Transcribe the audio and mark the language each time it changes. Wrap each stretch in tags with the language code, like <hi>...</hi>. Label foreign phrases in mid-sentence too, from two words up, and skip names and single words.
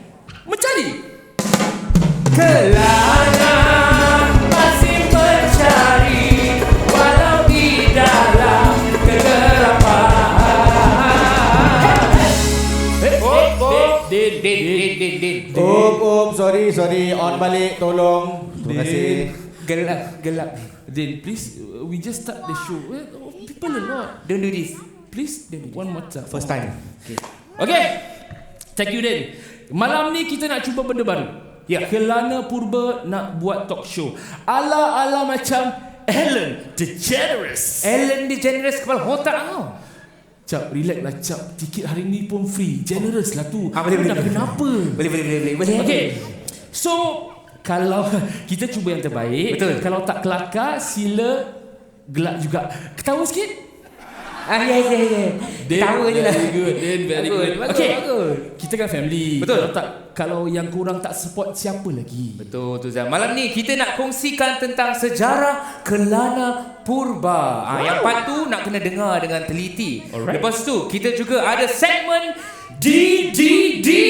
<ms>Kelana masih mencari walau di dalam kegelapan. Din. Sorry. On balik, tolong. Terima kasih. Gelap. Din,</ms> <en>please, we just start the show. People a lot. Don't do this. Please, one more time. First time. Okay. Thank you, Din.</en> <ms>Malam ni kita nak cuba benda baru. Ya. Kelana Purba nak buat</ms> <en>talk show</en> <ms>ala macam Ellen DeGeneres. Kepala otak kau. Cap, relax lah Cap. Tiket hari ni pun free. Generous lah tu. Boleh. Kenapa? Boleh. Okay. So Kalau kita cuba yang terbaik. Betul. Kalau tak kelakar, sila gelak juga. Ketawa sikit. Ya. Tahu je lah.</ms> <en>Very good, Dan. Very good.</en> <ms>Bagus, Okay. bagus. Kita kan family. Betul. Kalau yang kurang tak support, siapa lagi? Betul tu Zan. Malam ni kita nak kongsikan tentang sejarah Kelana Purba. Yang part tu nak kena dengar dengan teliti. Alright. Lepas tu kita juga ada segmen DDD.</ms>